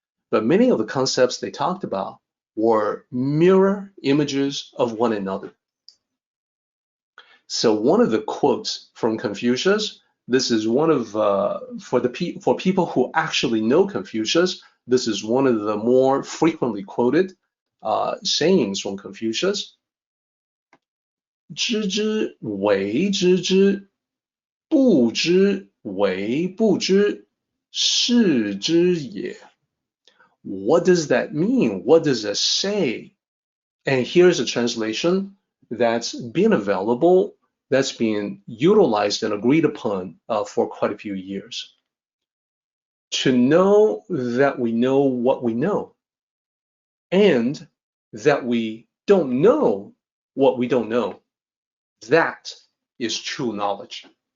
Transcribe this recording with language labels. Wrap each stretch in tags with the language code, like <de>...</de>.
<en>But many of the concepts they talked about were mirror images of one another. So one of the quotes from Confucius, this is one of, for people who actually know Confucius, this is one of the more frequently quoted sayings from Confucius.</en> <zh>知之为知之 不知为不知，是知也.</zh> <en>What does that mean? What does it say? And here's a translation that's been available, that's been utilized and agreed upon for quite a few years. To know that we know what we know, and that we don't know what we don't know, that is true knowledge.</en>